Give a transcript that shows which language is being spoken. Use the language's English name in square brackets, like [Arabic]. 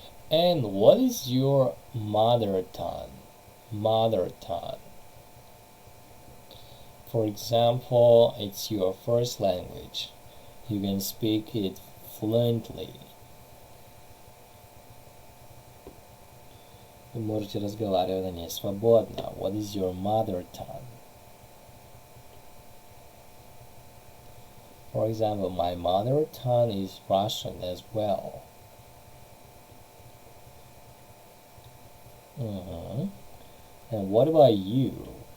[English] And what is your mother tongue? Mother tongue. For example, it's your first language. You can speak it fluently. [Russian] Вы можете разговаривать на ней свободно. [English] What is your mother tongue? For example, my mother tongue is Russian as well. And what about you?